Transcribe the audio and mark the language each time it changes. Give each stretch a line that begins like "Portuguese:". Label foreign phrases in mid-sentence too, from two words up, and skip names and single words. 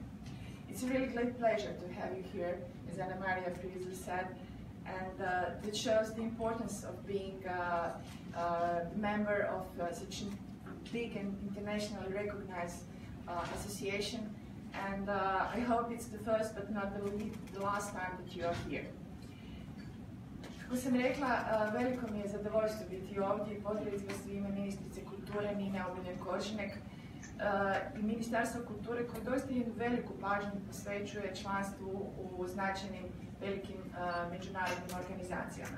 English: It's a really great pleasure to have you here, as Anna Maria previously said, and it shows the importance of being a member of such a big and internationally recognized association, and I hope it's the first but not the last time that you are here.
Croatian: Kako sam rekla, veliko mi je zadovoljstvo biti ovdje i pozdraviti vas u ime ministrice kulture Nine Obuljen-Koržinek i Ministarstva kulture koje doista jednu veliku pažnju posvećuje članstvu u značajnim velikim međunarodnim organizacijama.